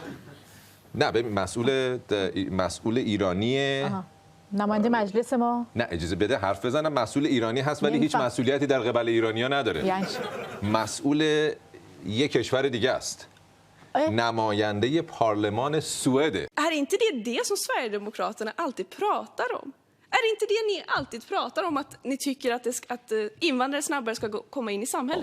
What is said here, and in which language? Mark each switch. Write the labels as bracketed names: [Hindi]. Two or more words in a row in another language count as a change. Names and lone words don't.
[Persian] نه ببین مسئول ایرانی. نماینده مجلس ما؟ نه اجازه بده حرف بزنم. مسئول ایرانی هست ولی هیچ مسئولیتی در قبال ایرانی‌ها نداره. یعنی مسئول یک کشور دیگه است. نماینده پارلمان سوئده. [Swedish] Är inte det som Sverigedemokraterna alltid pratar om? Är inte det ni alltid pratar om, att ni tycker att invandrare snabbare ska komma in i samhället?